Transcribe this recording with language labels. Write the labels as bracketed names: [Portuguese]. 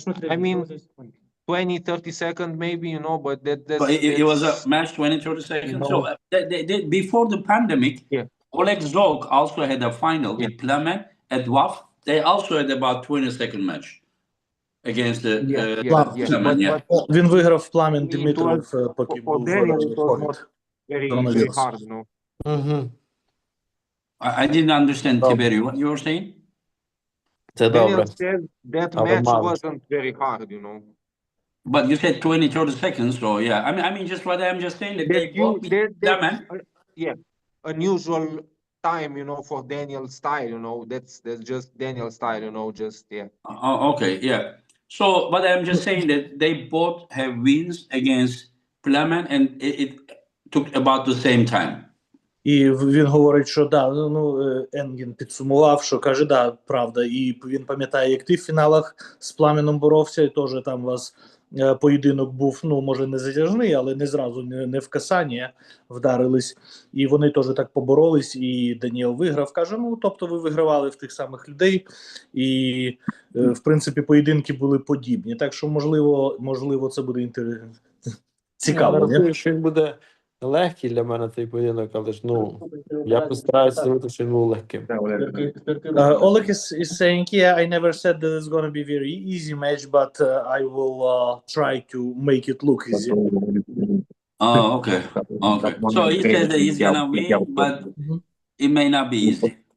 [English] I mean, 20, 30 seconds maybe, you know, but But it was a match 20, 30 seconds. You know, so before the pandemic, Oleg Zhokh also had a final with Plemen at WAF. They also had about 20-second match against the Plemen. [Ukrainian] Він виграв Пламен Димитров, поки був COVID. [English] Very hard, you know. I didn't understand, Tiberi, what you were saying? Daniel said that match wasn't very hard, you know. But you said 20, 30 seconds, so yeah. I mean, just what I'm just saying that they both beat Plemen. Yeah, unusual time, you know, for Daniel's style, you know. That's just Daniel's style, you know. Just Okay, yeah. So, but I'm just saying that they both have wins against Plemen, and it took about the same time. [Ukrainian] І він говорить, що Енгін підсумував, що каже, правда, і він пам'ятає, як ти в фіналах з Пламеном боровся, і теж там у вас поєдинок був, може не затяжний, але не зразу, не в касання вдарились, і вони теж так поборолись, і Даніел виграв. Каже, тобто ви вигравали в тих самих людей, і в принципі поєдинки були подібні, так що можливо це буде цікаво. Я що він буде легкий для мене цей поєдинок, але ж я постараюся зробити, що він був легким. [English] Oleg is saying, I never said that it's going to be a very easy match, but I will try to make it look easy. Oh, okay. So he says that he's going to win, but it may not be easy.